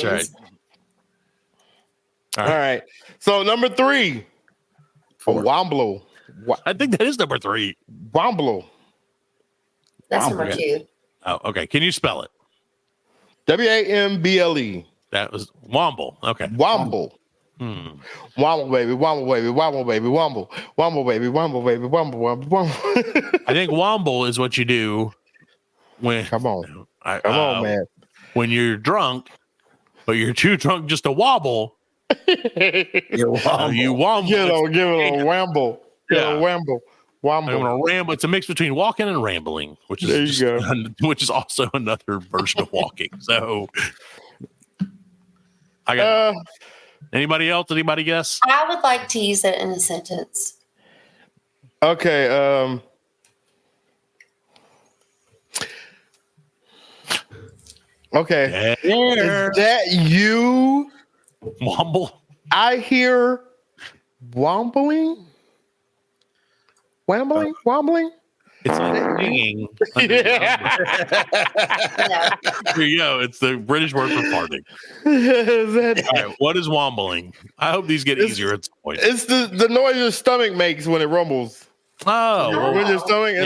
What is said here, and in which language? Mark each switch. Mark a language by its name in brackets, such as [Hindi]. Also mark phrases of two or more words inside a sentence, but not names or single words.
[English] That's right. All right. So number 3, Womblo. I think that is number 3. Womblo. That's Wow, number okay. 2. Oh, okay. Can you spell it? W-A-M-B-L-E. That was Womble. Okay. Womble. Womble baby, womble baby, womble baby, womble, womble baby, womble baby, womble, womble, womble. I think Womble is what you do when Come on, I, come on, man. when you're drunk, but you're too drunk just to wobble. You womble. Give it a wamble. Give it Yeah. a wamble. I'm Womble. gonna ramble. It's a mix between walking and rambling, which is There you just- which is also another version of walking. So I got anybody else? Anybody guess? I would like to use it in a sentence. Okay. Okay. Yeah. Is that you? Womble. I hear wombling. Wambling? Wombling? It's like ringing. Yeah. There you go. It's the British word for farting. Is that- All right, what is wombling? I hope these get It's- easier at some point. It's the noise your stomach makes when it rumbles. Oh, well, When your stomach is